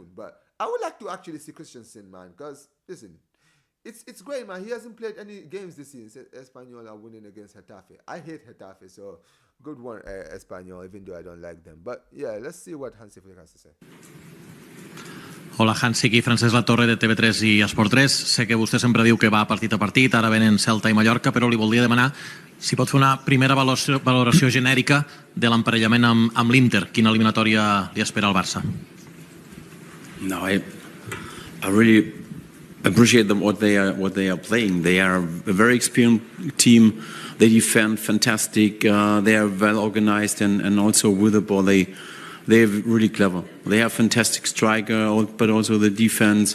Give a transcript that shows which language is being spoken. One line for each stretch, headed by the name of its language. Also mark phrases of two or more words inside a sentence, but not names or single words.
English: But I would like to actually see Christensen, man, because, listen, it's great, man. He hasn't played any games this season. Espanyol are winning against Getafe. I hate Getafe, so good one, Espanyol, even though I don't like them. But yeah, let's see what Hansi Flick has to say.
Catalan: Hola, Hansi, aquí Francesc Latorre de TV3 i Esport3. Sé que vostè sempre diu que va partit a partit, ara venen Celta i Mallorca, però li voldria demanar si pot fer una primera valoració genèrica de l'emparellament amb l'Inter. Quina eliminatòria li espera al Barça?
English: No, I really appreciate them what they are playing. They are a very experienced team. They defend fantastic. They are well organized and also with the ball they're really clever. They have fantastic striker, but also the defense.